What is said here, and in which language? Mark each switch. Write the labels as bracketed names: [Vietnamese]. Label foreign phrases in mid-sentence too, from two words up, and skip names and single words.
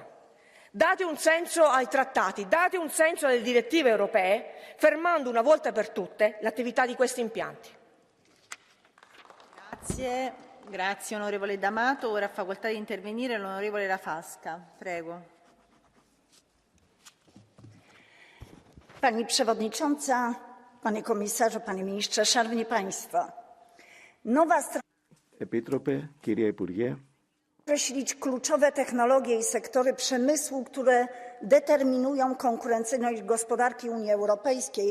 [Italian] Date un senso ai trattati, date un senso alle direttive europee, fermando una volta per tutte l'attività di questi impianti. Grazie onorevole D'Amato. Ora ha facoltà di intervenire l'onorevole Rafalska. Prego. [Polish] Pani Przewodnicząca, Panie Komisarzu, Panie Ministrze, Szanowni Państwo. Nowa [Greek] Επίτροπε, κυρία Υπουργέ. [Polish] określić kluczowe technologie i sektory przemysłu, które determinują konkurencyjność gospodarki Unii Europejskiej.